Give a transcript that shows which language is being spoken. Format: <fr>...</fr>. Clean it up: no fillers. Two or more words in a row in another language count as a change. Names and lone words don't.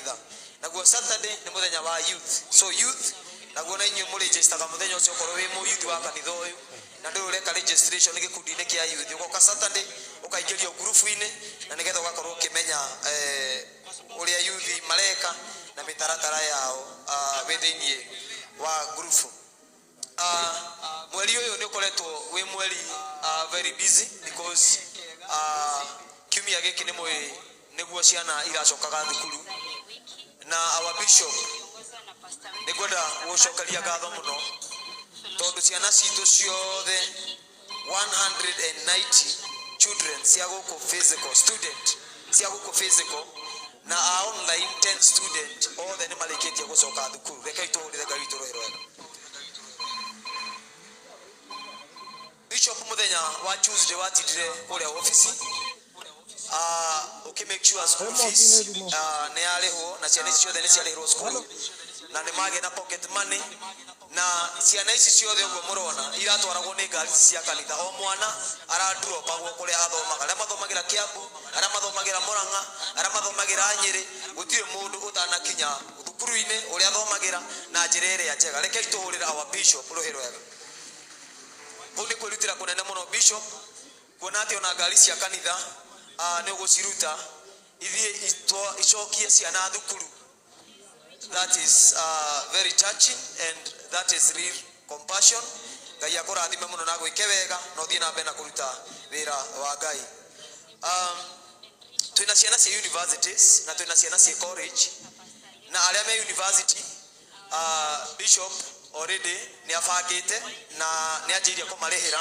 <ki>Naguo Saturday nĩ mũthenya wa youth,</ki> <en>so youth</en> <ki>naguo na inyu mu register ka muthenya ucio korwo wi mu youth wa kanitha uyu na ndu ureka registration gikundi-ini kia youth ugoka Saturday ukaingĩrio group-ini na nigetha ugakorwo ukimenya uria youth mareka na mitaratara yao withinie wa group. Mweri uyu ni ukoretwo wi mweri</ki> <en>very busy because</en> <ki>kiumia giki ni mwe niguo ciana iracokaga thukuru na</ki> <en>our bishop</en> <ki>nigwenda gucokeria ngatho muno tondu ciana citu ciothe</ki> <en>190 children</en> <ki>cia guku</ki> <en>physical student</en> <ki>cia guku physical na a</ki> <en>online 10 student</en> <ki>othe ni malikitie gucoka thukuru. Reke itũhũrĩre Ngai witũ rũhĩ rwega. Bishop muthenya wa Tuesday watindire kuria office</ki> <en>make sure school fees</en> <ki>ni arihwo na ciana ciothe ni ciarihwo school na ni mage na</ki> <en>pocket money</en> <ki>na ciana ici ciothe uguo murona iratwaragwo ni ngari cia kanitha. O mwana drop agwo kuria athomaga, aria mathomagira Kiambu, aria mathomagira Murang'a, aria mathomagira Nyeri, gutire mundu utanakinya thukuru-ini uria athomagira na njira iria njega. Reke ituhurira</ki> <en>our bishop</en> <ki>ruhi rwega. Kundi kwirutira kunene muno bishop kuona ati ona ngari cia kanitha ni uguciruta ithie icokie ciana thukuru.</ki> <en>That is very touching and that is real compassion.</en> <ki>Ngai akurathime muno na gwike wega no thie na mbere na kuruta wira wa Ngai. Twina ciana cia universities na twina ciana cia college na aria me university</ki> <en>bishop already</en> <ki>ni abangite na ni anjiria kumarihira.</ki>